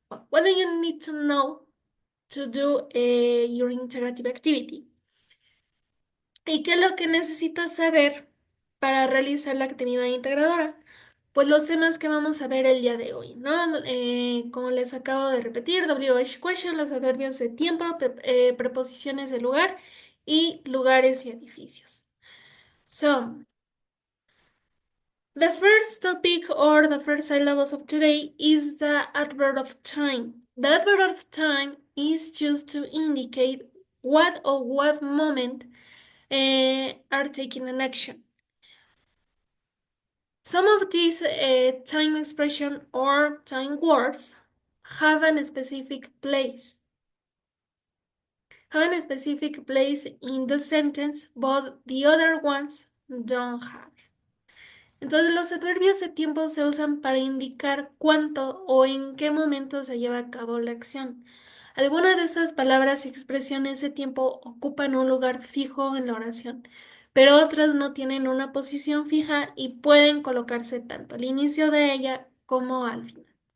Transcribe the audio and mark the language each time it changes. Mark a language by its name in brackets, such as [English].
[English] What do you need to know to do your integrative activity? [Spanish] ¿Y qué es lo que necesitas saber para realizar la actividad integradora? Pues los temas que vamos a ver el día de hoy, ¿no? Como les acabo de repetir, WH question, los adverbios de tiempo, preposiciones de lugar y lugares y edificios. [English] So, the first topic or the first syllabus of today is the adverb of time. The adverb of time is used to indicate what or what moment are taking an action. Some of these time expression or time words have a specific place. Have a specific place in the sentence, but the other ones don't have. [Spanish] Entonces los adverbios de tiempo se usan para indicar cuánto o en qué momento se lleva a cabo la acción. Algunas de estas palabras y expresiones de tiempo ocupan un lugar fijo en la oración, pero otras no tienen una posición fija y pueden colocarse tanto al inicio de ella como al final.